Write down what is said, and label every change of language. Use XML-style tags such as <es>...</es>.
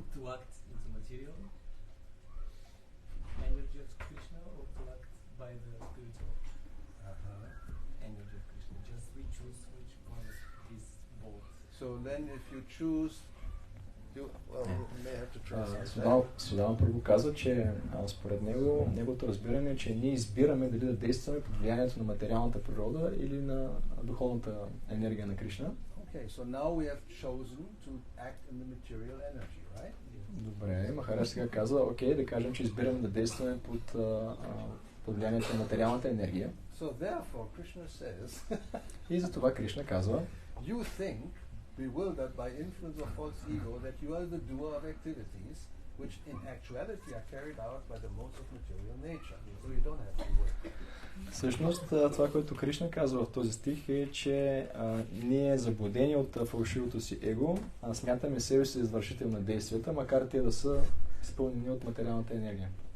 <en>to act into material energy of Krishna or to act by the spiritual energy of Krishna. Just we choose which one is both. So then, if you choose, well, we may have to translate.</en> <bg>Судама първо казва, че според него, неговото разбиране е, че ние избираме дали да действаме под влиянието на материалната природа или на духовната енергия на Кришна.</bg> <en>Okay, so now we have chosen to act in the material energy, right?</en> <bg>Добре, Махараш сега казва, окей, да кажем, че избираме да действаме под влиянието на материалната енергия.</bg> <en>So therefore, Krishna says,</en> <bg>И за това Кришна казва,</bg> <en>you think, bewildered by influence of false ego, that you are the doer of activities which in actuality are carried out by the modes of material nature. So you don't have to work.</en> <bg>всъщност това, което Кришна казва в този стих е, че ние заблудени от фалшивото си его, смятаме себе си извършител на действията, макар те да са изпълнени от материалната енергия.</bg>